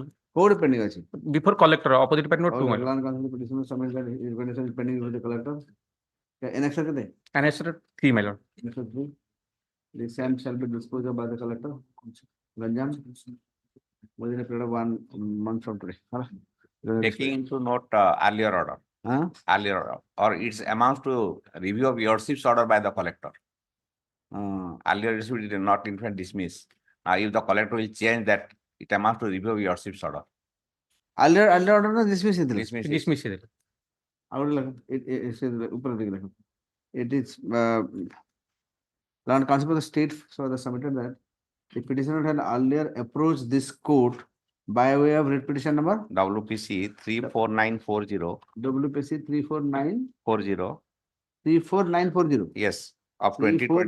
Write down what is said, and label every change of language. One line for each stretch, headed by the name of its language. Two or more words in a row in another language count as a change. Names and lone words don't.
Odia: କୋଉଠି ପେଣ୍ଡିଂ ଅଛି
English: before collector opposite department 2, my lord. petition submit representation pending with the collector annexure କେତେ And answer 3, my lord. Answer 3. The same shall be disposed of by the collector. Ganjam. Within a period of 1 month from today. taking into note earlier order Huh? earlier order or its amounts to review of lordship's order by the collector earlier it did not in fact dismiss now if the collector will change that it amounts to review of lordship's order Earlier order na dismiss ହେଇଥିଲା
Odia: Dismiss ହେଇଥିଲା ଆଉ ଗୋଟେ ଲେଖ ଉପରେ ଦେଇକି ଲେଖ
English: it is Land Council of the state so they submitted that the petitioner had earlier approached this court by way of writ petition number WPC 34940 WPC 34940 yes of 2020